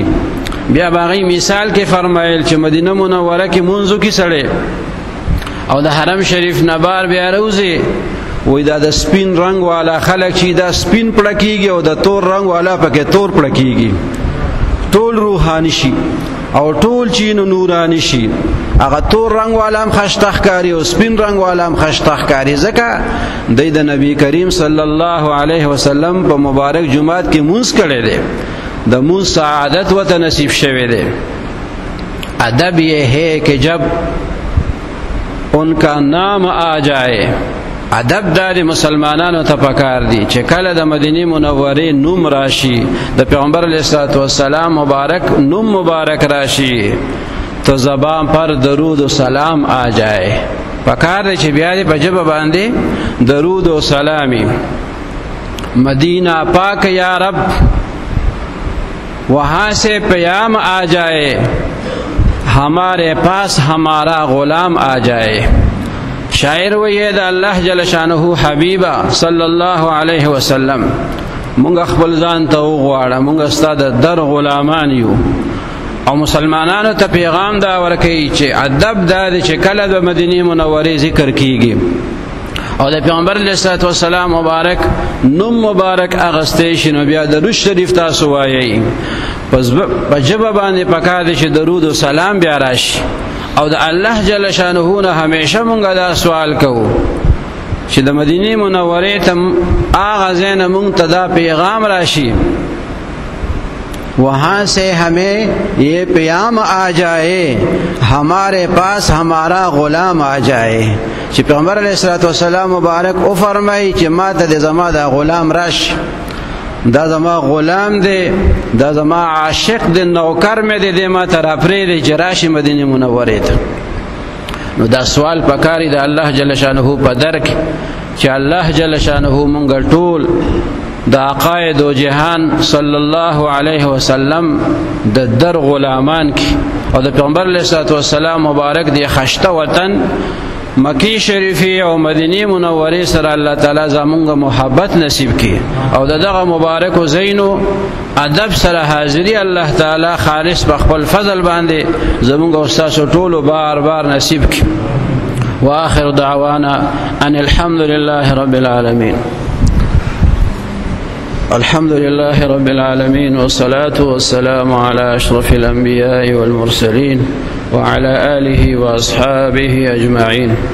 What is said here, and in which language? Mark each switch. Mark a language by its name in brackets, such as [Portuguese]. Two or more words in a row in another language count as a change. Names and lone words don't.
[Pashto] بیا باغی مثال کې فرمایل چې مدینه منوره کې منځو کې سړی او د حرم شریف نبار بیا روزي وای دا د سپین رنگ والا خلک چې دا سپین پړکیږي او د تور رنگ والا پکې تور پړکیږي، ټول روحانی شي او ټول چینو نورانی شي. هغه تور رنگ والا هم خشته ښکاري او سپین رنگ والا هم خشته ښکاري، ځکه د نبی کریم [Arabic] صلی الله علیه وسلم [Pashto] په مبارک جمعات کې مونځ کړی دی، د مونځ سعادت ورته نصیب شوی دی. [Urdu] ادب یہ ہے کہ جب ان کا نام آ جائے. [Pashto] ادب د مسلمانانو ته پکار دي چې کله د مدینه منورې نوم راشي د پیغمبر [Arabic] علیه الصلاۃ والسلام [Pashto] مبارک نوم مبارک راشي [Urdu] تو زبان پر درود و سلام آ جائے. [Pashto] پکار دی چې بیا دې په ژبه باندې درود و سلامي. [Urdu] مدینہ پاک یا رب وہاں سے پیام آ جائے, ہمارے پاس ہمارا غلام آ جائے. [Pashto] شاعر وید اللہ جل شانہ حبیبا [Arabic] صلی اللہ علیہ وسلم [Pashto] مونږ خپل ځان ته وغواړه, مونږ ستا د در غلامان یو. او مسلمانانو ته پیغام دا ورکوي چې ادب دا دی چې کله د مدینې منورې ذکر کیږي او د پیغمبر [Arabic] علیه الصلاۃ والسلام [Pashto] مبارک نوم مبارک اغستی شي نو بیا درود شریف تاسو وایي. پس په ژبه باندې پکار دی چې درود و سلام بیا راشي. او د الله جل شانه نه همیشه مونږ دا سوال کوو چې د مدینه منورې ته هغه ځای نه مونږ ته دا پیغام راشي, [Urdu] وہاں سے ہمیں یہ پیام آ جائے, ہمارے پاس ہمارا غلام آ جائے. [Pashto] چې پیغمبر [Arabic] علیہ الصلوۃ والسلام [Pashto] مبارک او فرمایي چې ما ته د زما دا غلام راشي, دا زما غلام دی, دا زما عاشق دی, نوکر مې دی, ما ته راپرېږدي چې راشي مدینه منورې ته. نو دا سوال پکاري د الله جل شانه په در کې چې الله جل شانه مونږ ټول د آقای دو جهان [Arabic] صلی الله علیه وسلم [Pashto] د در غلامان کی او د پیغمبر [Arabic] علیه الصلاۃ والسلام [Pashto] مبارک دی خشته وطن مکی شریفی او مدینه منورې سره الله تعالی زمونږ محبت نصیب کړي او دغه مبارک زینو ادب سره حاضری الله تعالی خالص په خپل فضل باندې زمونږ استاد ټولو بار بار نصیب کړي. [Arabic] واخر دعوانا ان الحمد لله رب العالمين. الحمد لله رب العالمين والصلاة والسلام على أشرف الأنبياء والمرسلين وعلى آله وأصحابه أجمعين.